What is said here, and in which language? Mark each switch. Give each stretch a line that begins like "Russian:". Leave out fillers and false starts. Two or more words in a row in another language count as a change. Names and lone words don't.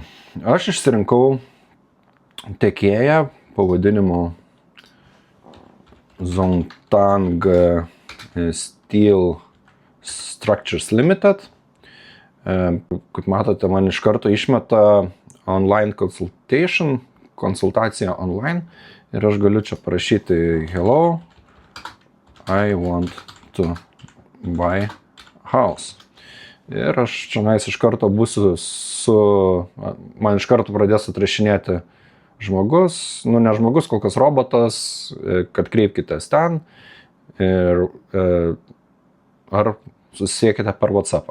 Lithuanian: Aš išsirinkau tiekėją pavadinimu Zhongtang Steel Structures Limited. Kaip matote, man iš karto išmeta
English: online consultation,
Lithuanian: konsultacija online. Ir aš galiu čia parašyti
English: hello, I want to buy house.
Lithuanian: Ir aš čia iš karto būsiu man iš karto pradės atrašinėti žmogus, ne žmogus, kol kas robotas, kad kreipkitės ten. Ir ar susisiekite per WhatsAppą.